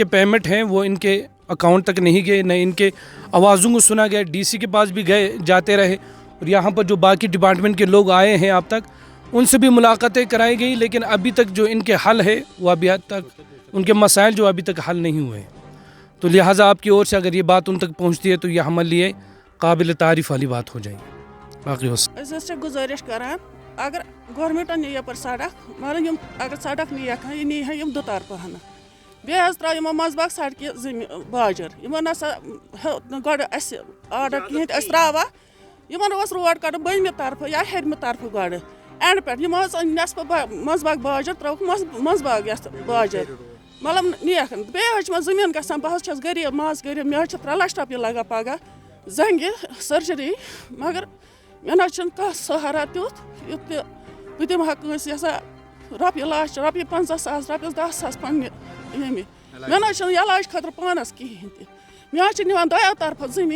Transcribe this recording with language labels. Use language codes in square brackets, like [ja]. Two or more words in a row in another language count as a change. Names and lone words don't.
[ur] پیمنٹ ہیں وہ ان کے اکاؤنٹ تک نہیں گئے نہ ان کے آوازوں کو سنا گیا ڈی سی کے پاس بھی جاتے رہے اور یہاں پر جو باقی ڈپارٹمنٹ کے لوگ آئے ہیں اب تک ان سے بھی ملاقاتیں کرائی گئی لیکن ابھی تک جو ان کے حل ہے وہ ابھی حد تک ان کے مسائل جو ابھی تک حل نہیں ہوئے تو لہٰذا آپ کی اور سے اگر یہ بات ان تک پہنچتی ہے تو یہ ہمارے لیے قابل تعریف والی بات ہو جائے گی باقی [ks] گزارش کران اگر گورمنٹن نی یپر سڑک مگر اگر سڑک نیک یہ نی ہم 2 طرفہ بیٚیہِ حظ ترٛاو یِمو منٛزباگ سڑکہِ باجر یِمن ہسا گۄڈٕ اَسہِ آرڈر کِہیٖنۍ تہِ أسۍ ترٛاوان یِمن اوس روڈ کَڑُن بٔنمہِ طرفہٕ یا ہیٚرمہِ طرفہٕ گۄڈٕ اینٛڈ پٮ۪ٹھ یِمو حظ أنۍ نٮ۪صفہٕ منٛزباگ باجر ترٛٲوُکھ منٛزباگ یَتھ باجر مطلب نیک بیٚیہِ حظ چھِ مےٚ زٔمیٖن گژھان بہٕ حظ چھَس غریٖب ماز غریٖب مےٚ حظ چھِ 3 لَچھ رۄپیہِ لگان پگاہ زنٛگہِ سٔرجری مگر مےٚ نہ حظ چھُنہٕ کانٛہہ سہارا تیُتھ یُتھ تہِ بہٕ دِمہٕ ہا کٲنٛسہِ یَسا رۄپیہِ لَچھ رۄپیہِ 50,000 رۄپیَس 10,000 پنٛنہِ ییٚمہِ مےٚ نہ حظ چھُنہٕ علاج خٲطرٕ پانَس کِہیٖنۍ تہِ مےٚ حظ چھِ نِوان 2 طرفہٕ